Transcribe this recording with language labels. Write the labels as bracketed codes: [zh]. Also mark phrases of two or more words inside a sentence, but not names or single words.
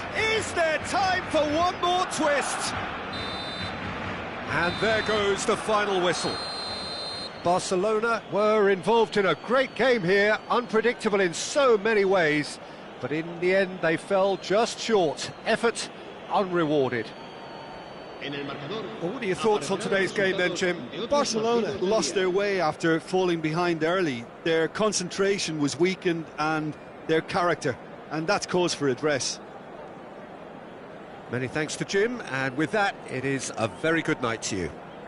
[en] Is there time for one more twist? And there goes the final whistle. Barcelona were involved in a great game here, unpredictable in so many ways, but in the end they fell just short. Effort unrewarded. [es] En el marcador. [en] Well, what are your thoughts on today's game then, Jim? Barcelona lost their way after falling behind early. Their concentration was weakened and their character, and that's cause for address. Many thanks to Jim, and with that, it is a very good night to you.